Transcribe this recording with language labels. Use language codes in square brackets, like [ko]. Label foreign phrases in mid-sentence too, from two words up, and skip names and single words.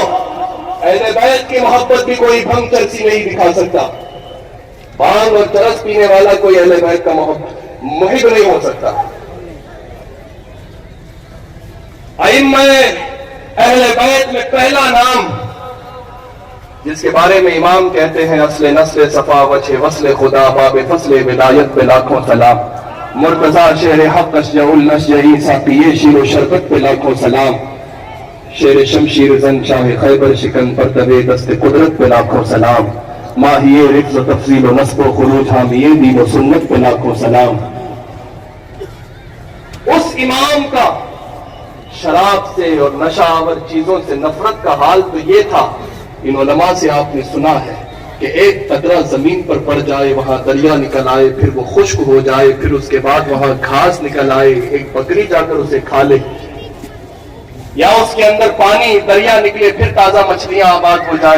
[ur] اہل بیت کی محبت بھی کوئی بھنگ چرسی نہیں دکھا سکتا, بانگ اور چرس پینے والا کوئی اہل بیت کا محب نہیں ہو سکتا. ائمہ اہل بیت میں پہلا نام جس کے بارے میں امام کہتے ہیں اصل نسل صفا وجہ وصل خدا باب فصل ولایت پہ لاکھوں سلام, مرتضی شیر حق اشجع النشجعی ساقی شیر و شربت پہ لاکھوں سلام, شیر شمشیر زن شاہ خیبر شکن پر دبے دست قدرت پہ لاکھوں سلام, ماہیے رفظ و تفصیل و نصب و خروج حامیے دین و سنت پہ لاکھوں سلام. اس امام کا شراب سے اور نشہ آور چیزوں سے نفرت کا حال تو یہ تھا, ان علماء سے آپ نے سنا ہے کہ ایک قطرہ زمین پر پڑ جائے وہاں دریا نکل آئے, پھر وہ خشک ہو جائے, پھر اس کے بعد وہاں گھاس نکل آئے, ایک بکری جا کر اسے کھا لے, یا اس کے اندر پانی دریا نکلے, پھر تازہ مچھلیاں آباد ہو جائیں.